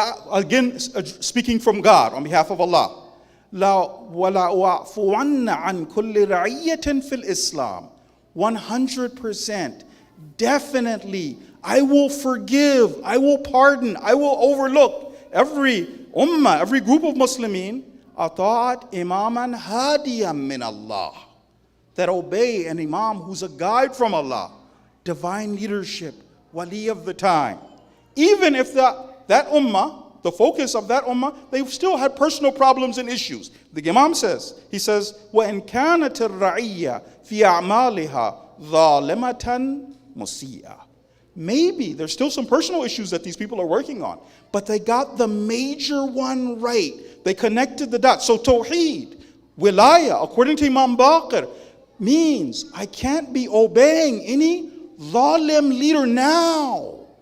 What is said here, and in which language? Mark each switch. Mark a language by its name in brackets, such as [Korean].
[English] Again, speaking from God on behalf of Allah. [Arabic] وَلَا أُعْفُوَنَّ عَنْ كُلِّ رَعِيَّةٍ فِي الْإِسْلَامِ. [English] 100%, definitely, I will forgive, I will pardon, I will overlook every ummah, every group of Muslimin [Arabic] أطاعت إماما هاديا من الله. [English] That obey an imam who's a guide from Allah, divine leadership, wali of the time. Even if that ummah, the focus of that ummah, they still had personal problems and issues. The Imam says, he says, [Arabic] وَإِنْ كَانَتِ الرَّعِيَّةِ فِي أَعْمَالِهَا ظَالِمَةً مُسِيئَةً. [English] Maybe there's still some personal issues that these people are working on, but they got the major one right. They connected the dots. So Tawheed, Wilaya, according to Imam Baqir, means I can't be obeying any zalim leader now.